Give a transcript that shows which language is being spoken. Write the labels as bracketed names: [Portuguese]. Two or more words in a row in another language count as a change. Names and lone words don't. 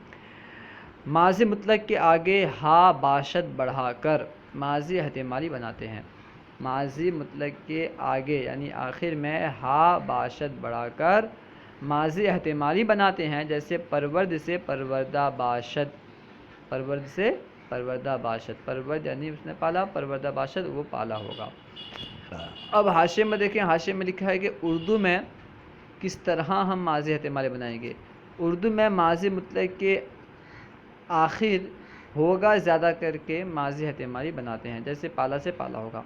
[Urdu] ماضی مطلق کے آگے [Persian] ہا باشد [Urdu] بڑھا کر ماضی احتمالی بناتے ہیں۔ ماضی مطلق کے آگے یعنی آخر میں [Persian] ہا باشد [Urdu] بڑھا کر ماضی احتمالی بناتے ہیں، جیسے پرورد سے [Persian] پروردہ باشد، [Urdu] پرورد سے [Persian] پروردہ باشد، [Urdu] پرورد یعنی اس نے پالا، [Persian] پروردہ باشد [Urdu] وہ پالا ہوگا۔ اب حاشیے میں دیکھیں، حاشیے میں لکھا ہے کہ اردو میں کس طرح ہم ماضی احتمالی بنائیں گے۔ اردو میں ماضی مطلق کے آخر ہوگا زیادہ کر کے ماضی احتمالی بناتے ہیں، جیسے پالا سے پالا ہوگا۔